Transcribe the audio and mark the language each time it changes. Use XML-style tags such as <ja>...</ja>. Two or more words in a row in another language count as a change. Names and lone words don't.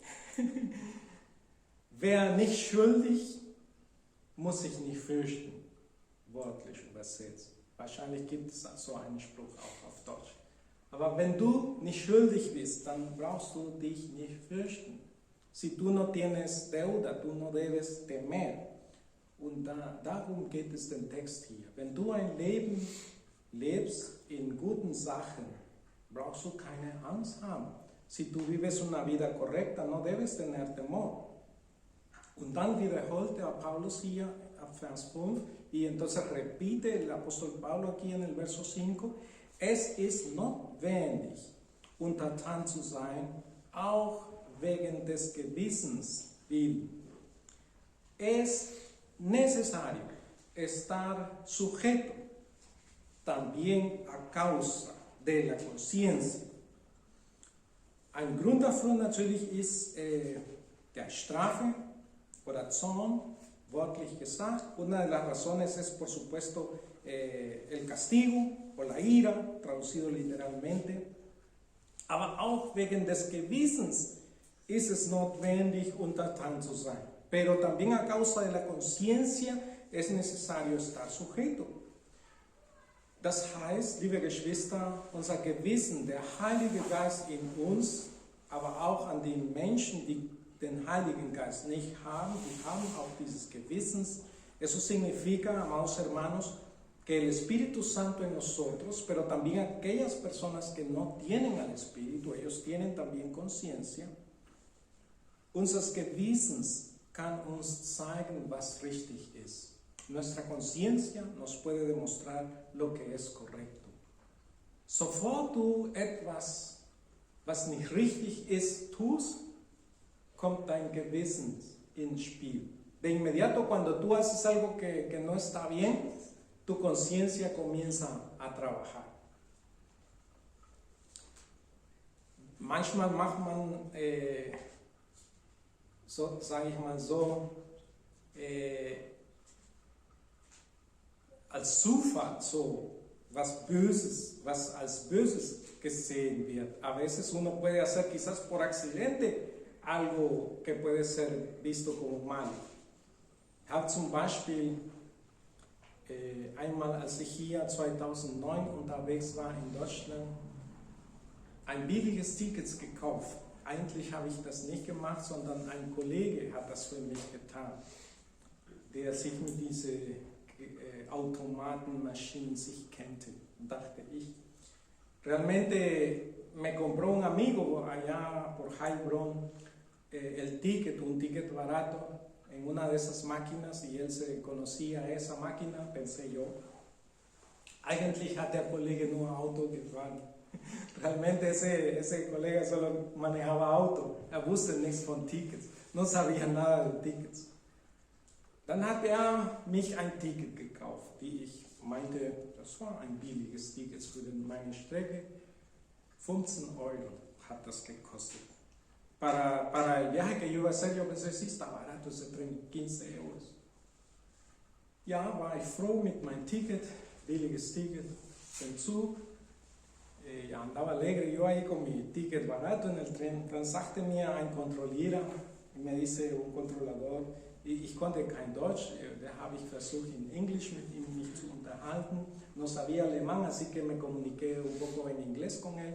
<de>Wer nicht schuldig, muss sich nicht fürchten, wörtlich übersetzt. Wahrscheinlich gibt es so einen Spruch auch auf Deutsch. Aber wenn du nicht schuldig bist, dann brauchst du dich nicht fürchten.</de> <es>Si tú no tienes deuda, tú no debes temer.</es> <de>Und darum geht es im Text hier. Wenn du ein Leben lebst in guten Sachen, brauchst du keine Angst haben.</de> <es>Si tú vives una vida correcta, no debes tener temor.</es> <de>Und dann wiederholte Paulus hier ab Vers 5</de> <es>y entonces repite el apóstol Pablo aquí en el verso 5,</es> <de>es ist notwendig, untertan zu sein, auch wegen des Gewissens willen.</de> <es>Es necesario estar sujeto también a causa de la conciencia.</es> <de>Ein Grund dafür natürlich ist der Strafe oder Zorn, wörtlich gesagt.</de> <es>Una de las razones es, por supuesto, el castigo o la ira, traducido literalmente.</es> <de>Aber auch wegen des Gewissens ist es notwendig, untertan zu sein.</de> <es>Pero también a causa de la conciencia es necesario estar sujeto.</es> <de>Das heißt, liebe Geschwister, unser Gewissen, der Heilige Geist in uns, aber auch an die Menschen, die den Heiligen Geist nicht haben, die haben auch dieses Gewissens.</de> <es>Eso significa, amados hermanos, que el Espíritu Santo en nosotros, pero también aquellas personas que no tienen al Espíritu, ellos tienen también conciencia.</es> <de>Unseres Gewissens kann uns zeigen, was richtig ist.</de> <es>Nuestra conciencia nos puede demostrar lo que es correcto.</es> <de>Sofort du etwas, was nicht richtig ist, tust, kommt dein Gewissen ins Spiel.</de> <es>De inmediato cuando tú haces algo que no está bien, tu conciencia comienza a trabajar.</es> <de>Manchmal macht man, so sage ich mal so, als Zufall so was Böses, was als Böses gesehen wird.</de> <es>A veces uno puede hacer quizás por accidente algo que puede ser visto como malo.</es> <de>Ich habe zum Beispiel einmal, als ich hier 2009 unterwegs war in Deutschland, ein billiges Ticket gekauft. Eigentlich habe ich das nicht gemacht, sondern ein Kollege hat das für mich getan, der sich mit diesen Automatenmaschinen sich kannte, dachte ich.</de> <es>Realmente me compró un amigo allá por Heilbronn el ticket, un ticket barato en una de esas máquinas y él se conocía esa máquina, pensé yo.</es> <de>Eigentlich hat der Kollege nur Auto gefahren.</de> <es>Realmente ese colega solo manejaba auto,</es> <de>er wusste nichts von Tickets,</de> <es>no sabía nada de Tickets.</es> <de>Dann hat er mich ein Ticket gekauft, die ich meinte, das war ein billiges Ticket für meine Strecke, 15 € hat das gekostet.</de> <es>Para el viaje que yo iba a hacer, yo pensé, sí, está barato ese tren, 15 €.</es> <de>Ja, war ich froh mit meinem Ticket, billiges Ticket, den Zug.</de> <es>Andaba alegre yo ahí con mi ticket barato en el tren.</es> <de>Dann sagte mir ein Kontrollierer,</de> <es>me dice un controlador,</es> <de>ich konnte kein Deutsch, da habe ich versucht in Englisch mit ihm mich zu unterhalten,</de> <es>no sabía alemán, así que me comuniqué un poco en inglés con él.</es>